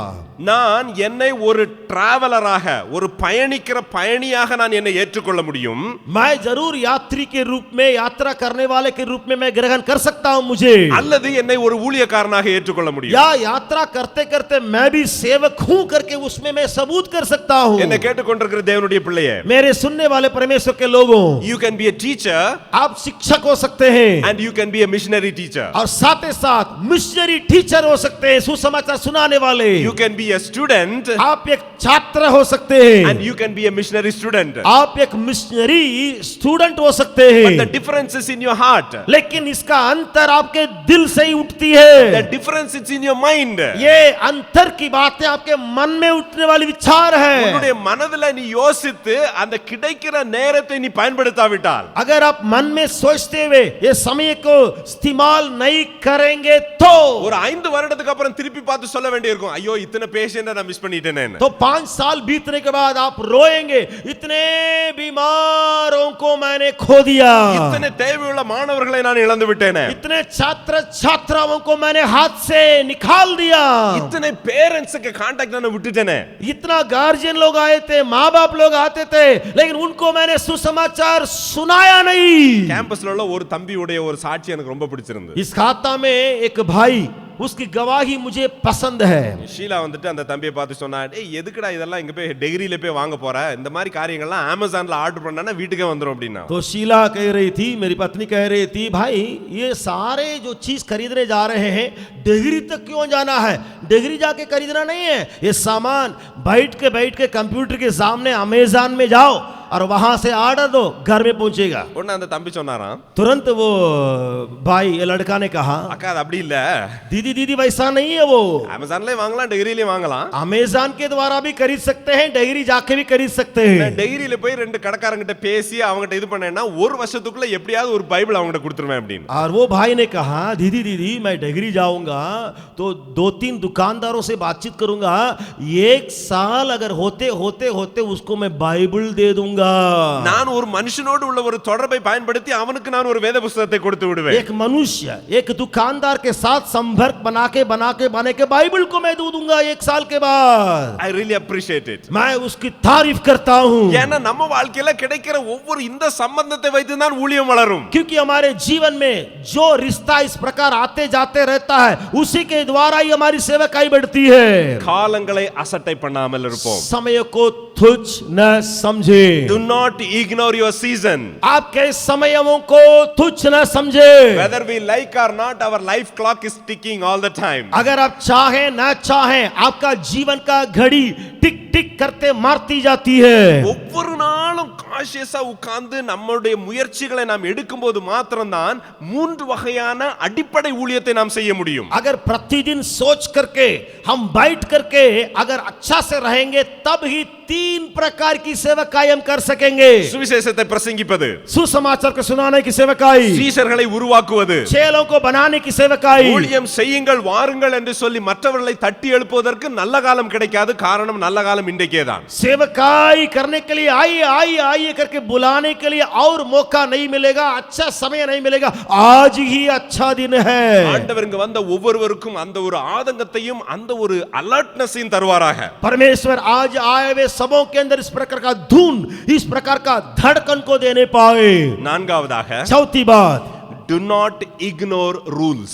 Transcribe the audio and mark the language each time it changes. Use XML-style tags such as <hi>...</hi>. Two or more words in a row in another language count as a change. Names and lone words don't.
<ta>நான் என்னை ஒரு டிராவலராக ஒரு பயணிக்கிற பயணியாக நான் என்னை ஏற்றுக்கொள்ள முடியும்.</ta> <hi>मैं जरूर यात्री के रूप में यात्रा करने वाले के रूप में मैं ग्रहण कर सकता हूं मुझे,</hi> <ta>அல்லது என்னை ஒரு ஊழியக்காரனாக ஏற்றுக்கொள்ள முடியும்.</ta> <hi>या यात्रा करते करते मैं भी सेवक हूं करके उसमें मैं सबूत कर सकता हूं।</hi> <ta>என்னை கேட்டுக்கொண்டிருக்கிற தேவனுடைய பிள்ளையே,</ta> <hi>मेरे सुनने वाले परमेश्वर के लोगों,</hi> <en>you can be a teacher</en> <hi>आप शिक्षक हो सकते हैं</hi> <en>and you can be a missionary teacher.</en> <hi>और साथ ही साथ</hi> <en>missionary teacher</en> <hi>हो सकते हैं, सुसमाचार सुनाने वाले।</hi> <en>You can be a student</en> <hi>आप एक छात्र हो सकते हैं</hi> <en>and you can be a missionary student.</en> <hi>आप एक</hi> <en>missionary student</en> <hi>हो सकते</hi> <en>But the</en> <hi>हैं,</hi> <en>difference is in your heart.</en> <hi>लेकिन इसका अंतर आपके दिल से ही उठती है।</hi> <en>The difference is in your mind.</en> <hi>ये अंतर की बातें आपके मन में उठने वाली विचार है।</hi> <ta>உன்னுடைய மனதுல நீ யோசித்து அந்த கிடைக்கிற நேரத்தை நீ பயன்படுத்தாவிட்டால்,</ta> <hi>अगर आप मन में सोचते हुए ये समय को इस्तेमाल नहीं करेंगे तो</hi> <ta>ஒரு 5 வருடத்துக்கு அப்புறம் திருப்பி பார்த்து சொல்ல வேண்டியிருக்கும், ஐயோ இத்தனை பேஷண்ட நான் மிஸ் பண்ணிட்டேனே.</ta> <hi>तो 5 साल बीतने के बाद आप रोएंगे, इतने बीमारों को मैंने खो दिया,</hi> <ta>இத்தனை தேவையுள்ள மாணவர்களை நான் இழந்து விட்டேனே,</ta> <hi>इतने छात्र छात्राओं को मैंने हाथ से निकाल दिया,</hi> <ta>இத்தனை</ta> <en>parents contact</en> <ta>நான் விட்டுட்டேனே.</ta> <hi>इतना गार्जियन लोग आए थे, माँ बाप लोग आते थे, लेकिन उनको मैंने सुसमाचार सुनाया नहीं।</hi> <ta>கேம்பஸ்ல உள்ள ஒரு தம்பியுடைய ஒரு சாட்சி எனக்கு ரொம்ப பிடிச்சிருந்தது.</ta> <hi>इस खाता में एक भाई, उसकी गवाही मुझे पसंद है।</hi> <ta>ஷீலா வந்துட்டு அந்த தம்பியை பார்த்து சொன்னா, "ஏய் எதுக்குடா இதெல்லாம் இங்க போய் டிகிரில போய் வாங்க போற? இந்த மாதிரி காரியங்கள்லாம் அமேசான்ல ஆர்டர் பண்ணனா வீட்டுக்கே வந்துரும்" அப்படினா.</ta> <hi>तो शीला कह रही थी, मेरी पत्नी कह रही थी, भाई ये सारे जो चीज खरीदने जा रहे हैं, डिग्री तक क्यों जाना है? डिग्री जाके खरीदना नहीं है, ये सामान बैठ के कंप्यूटर के सामने अमेज़न में जाओ और वहां से ऑर्डर दो, घर में पहुंचेगा।</hi> <ta>உடனே அந்த தம்பி சொன்னாராம்,</ta> <hi>तुरंत वो भाई, ये लड़का ने कहा,</hi> <ta>அக்கா அது அப்படி இல்ல,</ta> <hi>दीदी वैसा नहीं है, वो</hi> <ta>அமேசான்லயே வாங்கலாம், டிகிரிலயே வாங்கலாம்.</ta> <hi>अमेज़न के द्वारा भी खरीद सकते हैं, डिग्री जाके भी खरीद सकते हैं।</hi> <ta>நான் டிகிரில போய் 2 கடைக்காரங்கிட்ட பேசி அவங்ககிட்ட இது பண்ணேன்னா ஒரு வருஷத்துக்குள்ள எப்படியாவது ஒரு பைபிள் அவங்ககிட்ட கொடுத்துருவேன் அப்படின்னு.</ta> <hi>और वो भाई ने कहा, दीदी मैं डिग्री जाऊंगा तो 2-3 दुकानदारों से बातचीत करूंगा, 1 साल अगर होते उसको मैं बाइबल दे दूंगा।</hi> <ta>நான் ஒரு மனுஷனோடு உள்ள ஒரு தொடர்பை பயன்படுத்தி அவனுக்கு நான் ஒரு வேத புத்தகத்தை கொடுத்து விடுவேன்.</ta> <hi>एक मनुष्य एक दुकानदार के साथ संपर्क बना के बाइबल को मैं दे दूंगा 1 साल के बाद।</hi> <en>I really appreciate it.</en> <hi>मैं उसकी तारीफ करता हूं,</hi> <ta>ஏன்னா நம்ம வாழ்க்கையில கிடைக்கிற ஒவ்வொரு இந்த சம்பந்தத்தை வைத்து தான் ஊழியம் வளரும்.</ta> <hi>क्योंकि हमारे जीवन में जो रिश्ता इस प्रकार आते जाते रहता है, उसी के द्वारा ही हमारी सेवकाई बढ़ती है।</hi> <ta>காலங்களை அசட்டை பண்ணாமல் இருப்போம்.</ta> <hi>समय को तुच्छ न समझे,</hi> <en>Do not ignore your season.</en> <hi>आपके समयों को तुच्छ न समझे।</hi> <en>Whether we like or not, our life clock is ticking all the time.</en> <hi>अगर आप चाहें ना चाहें, आपका जीवन का घड़ी टिक टिक करते मारती जाती है।</hi> <ta>ஒவ்வொரு நாளும் காஷியஸா உட்கார்ந்து நம்மளுடைய முயற்சிகளை நாம் எடுக்கும்போது மாத்திரம்தான் 3 வகையான அடிப்படை ஊழியத்தை நாம் செய்ய முடியும்.</ta> <hi>अगर प्रतिदिन सोच करके हम बैठ करके अगर अच्छा से रहेंगे, तब ही 3 प्रकार की सेवकाई हम कर सकेंगे।</hi> <ta>சுவிசேஷத்தை பிரசங்கிப்பது,</ta> <hi>सुसमाचार को सुनाने की सेवकाई,</hi> <ta>சீஷர்களை உருவாக்குவது,</ta> <hi>चेलों को बनाने की सेवकाई।</hi> <ta>ஊழியம் செய்யுங்கள் வாருங்கள் என்று சொல்லி மற்றவர்களை தட்டி எழுப்புவதற்கு நல்ல காலம் கிடைக்காது. காரணம் நல்ல காலம் இன்றைக்கே தான்.</ta> <hi>सेवकाई करने के लिए आइए करके बुलाने के लिए और मौका नहीं मिलेगा, अच्छा समय नहीं मिलेगा, आज ही अच्छा दिन है।</hi> <ta>ஆண்டவர் இங்க வந்த ஒவ்வொருவருக்கும் அந்த ஒரு ஆதங்கத்தையும் அந்த ஒரு அலர்ட்னஸையும் தருவாராக.</ta> <hi>परमेश्वर आज आए हुए सबों के अंदर इस प्रकार का धुन, इस प्रकार का धड़कन को देने पाए।</hi> <ta>நான்காவதாக,</ta> <hi>चौथी बात,</hi> <en>do not ignore rules.</en>